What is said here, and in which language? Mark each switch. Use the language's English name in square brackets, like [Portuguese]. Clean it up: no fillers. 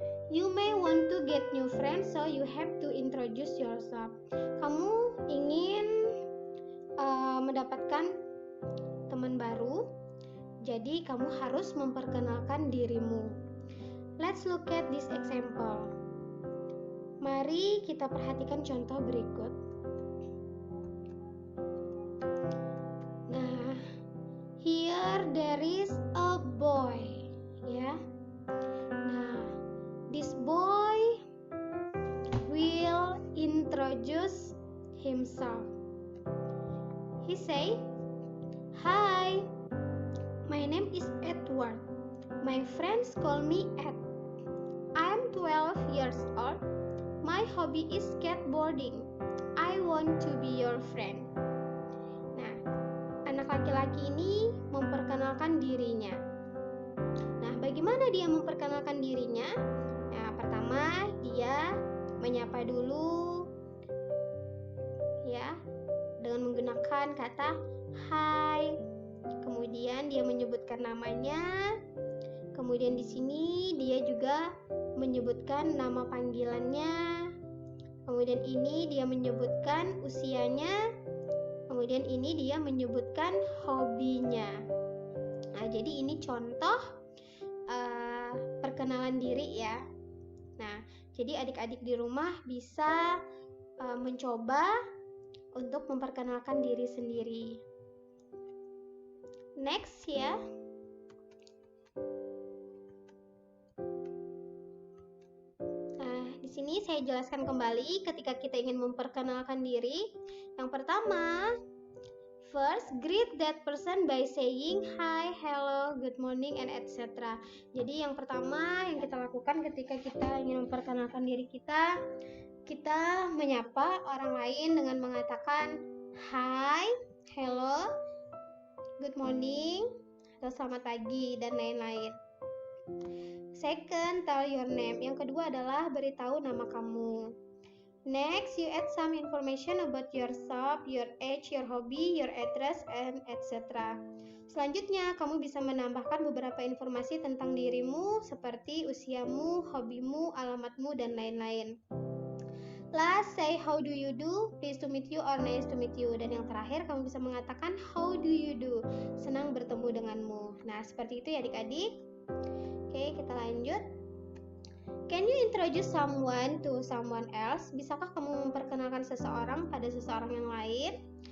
[English] You may want to get new friends, so you have to introduce yourself. [Indonesian] Kamu ingin mendapatkan teman baru, jadi kamu harus memperkenalkan dirimu. [English] Let's look at this example. [Indonesian] Mari kita perhatikan contoh berikut. [English] Nah, here there is a boy, ya. Nah, this boy will introduce himself. He say, "Hi, my name is Edward. My friends call me Ed. I'm 12 years old. My hobby is skateboarding. I want to be your friend." [Indonesian] Nah, anak laki-laki ini memperkenalkan dirinya. Nah, bagaimana dia memperkenalkan dirinya? Nah, pertama dia menyapa dulu, ya, dengan menggunakan kata hi. Kemudian dia menyebutkan namanya. Kemudian di sini dia juga menyebutkan nama panggilannya. Kemudian ini dia menyebutkan usianya. Kemudian ini dia menyebutkan hobinya. Nah, jadi ini contoh perkenalan diri ya. Nah, jadi adik-adik di rumah bisa mencoba untuk memperkenalkan diri sendiri. Next ya. sini saya jelaskan kembali ketika kita ingin memperkenalkan diri. Yang pertama, [English] first, greet that person by saying hi, hello, good morning, and etc. [Indonesian] Jadi yang pertama yang kita lakukan ketika kita ingin memperkenalkan diri kita menyapa orang lain dengan mengatakan [English] hi, hello, good morning, [Indonesian] atau selamat pagi, dan lain-lain. [English] Second, tell your name. [Indonesian] Yang kedua adalah beritahu nama kamu. [English] Next, you add some information about yourself, your age, your hobby, your address, and etc. [Indonesian] Selanjutnya, kamu bisa menambahkan beberapa informasi tentang dirimu seperti usiamu, hobimu, alamatmu, dan lain-lain. [English] Last, say how do you do, pleased to meet you, or nice to meet you. [Indonesian] Dan yang terakhir, kamu bisa mengatakan [English] how do you do, [Indonesian] senang bertemu denganmu. Nah, seperti itu ya adik-adik. Oke, kita lanjut. [English] Can you introduce someone to someone else? [Indonesian] Bisakah kamu memperkenalkan seseorang pada seseorang yang lain?